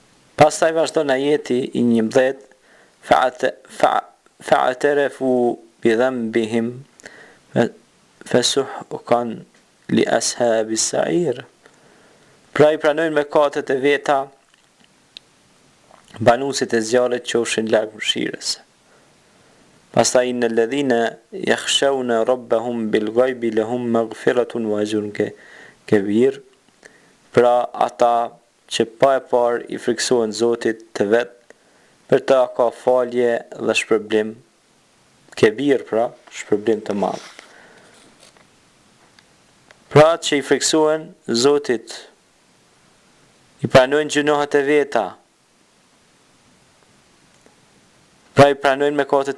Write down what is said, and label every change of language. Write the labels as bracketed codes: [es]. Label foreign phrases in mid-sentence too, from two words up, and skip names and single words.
[sq] Pastaj vazhdon ajeti i 11 [ar] فاعترفوا بذنبهم فسحقا لأصحاب السعير. [sq] Pra i pranojnë mëkatet e veta banuesit e zjarrit qofshin larg mëshirës. [ar] Pastaj إن الذين يخشون ربهم بالغيب لهم مغفرة وأجر كبير. [sq] Pra ata që pa e par i friksohen Zotit të vet, për ta ka falje dhe shpërblim kebir, pra shpërblim të madh. Pra që i friksohen Zotit, i pranojnë gjunohat e veta, pra i pranojnë mëkatet